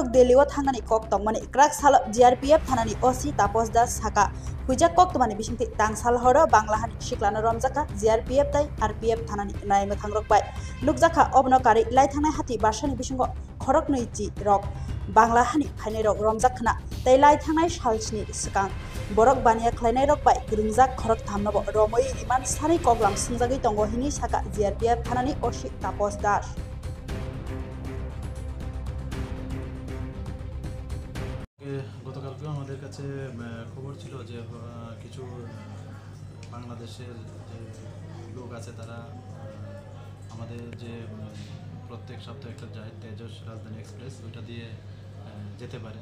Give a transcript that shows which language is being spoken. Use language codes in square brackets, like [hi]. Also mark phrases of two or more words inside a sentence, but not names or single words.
[trp] Delhi o thangnani koktongmani krak sal GRPF thanani OC Tapos Das saka huijak koktomani bisingtui tangsal horo bangla hani siklano romjakha GRPF tai RPF thanani naima thangrokbai nukjakha obnokari lai thangnai hati barsani bisingo khorok neichi rok bangla hani phainai rok romjakhna tai lai thangnai salsni sikang borok baniya khlainai rok bai gringjak khorok thamnobo romoi iman sari koglam singjagui tongo hini saka GRPF thanani OC Tapos Das [bn] গতকালকেও আমাদের কাছে খবর ছিল যে কিছু বাংলাদেশের যে লোক আছে তারা আমাদের যে প্রত্যেক সপ্তাহে একটা যায় তেজস রাজধানী এক্সপ্রেস ওইটা দিয়ে যেতে পারে।